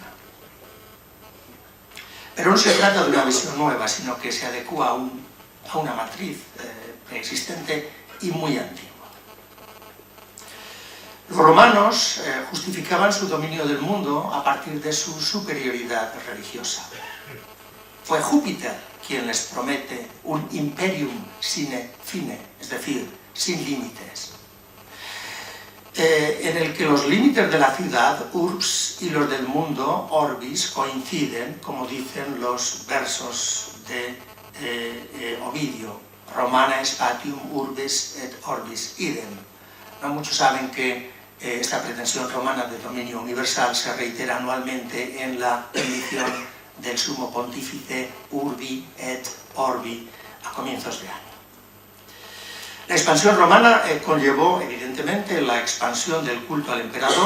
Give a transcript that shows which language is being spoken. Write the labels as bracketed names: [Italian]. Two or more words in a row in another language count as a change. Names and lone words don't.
[Spanish] Pero no se trata de una visión nueva, sino que se adecua a una matriz preexistente y muy antigua. Los romanos justificaban su dominio del mundo a partir de su superioridad religiosa. Fue Júpiter quien les promete un [Latin] imperium sine fine, [Spanish] es decir, sin límites, en el que los límites de la ciudad, urbs, y los del mundo, orbis, coinciden, como dicen los versos de Ovidio, [Latin] Romana spatium urbis et orbis idem. [Spanish] No muchos saben que esta pretensión romana de dominio universal se reitera anualmente en la bendición del sumo pontífice [Latin] Urbi et Orbi [Spanish] a comienzos de año. La expansión romana conllevó evidentemente la expansión del culto al emperador.